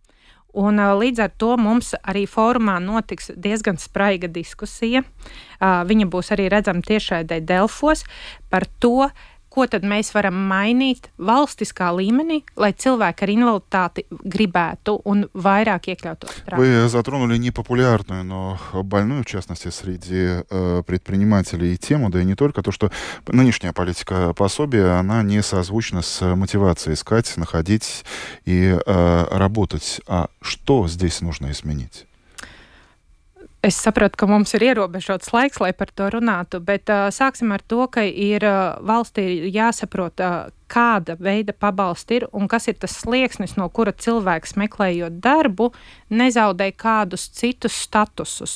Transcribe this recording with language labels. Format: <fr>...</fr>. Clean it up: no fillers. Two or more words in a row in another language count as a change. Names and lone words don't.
<lv>Un līdz ar to mums arī fórumā notiks diezgan spraiga diskusija. Viņa būs arī redzama tiešraidē Delfos par to, ko tad mēs varam mainīt valstiskā līmenī, lai cilvēki ar invaliditāti gribētu un vairāk iekļautos strādāt.</lv> <ru>Вы затронули непопулярную, но больную, в частности, среди предпринимателей тему, да и не только, то, что нынешняя политика пособия, она не созвучна с мотивацией искать, находить и работать. А что здесь нужно изменить?</ru> <lv>Es saprotu, ka mums ir ierobežots laiks, lai par to runātu, bet sāksim ar to, ka valstī ir jāsaprot, kāda veida pabalsti ir un kas ir tas slieksnis, no kura cilvēks meklējot darbu, nezaudē kādus citus statusus.</lv>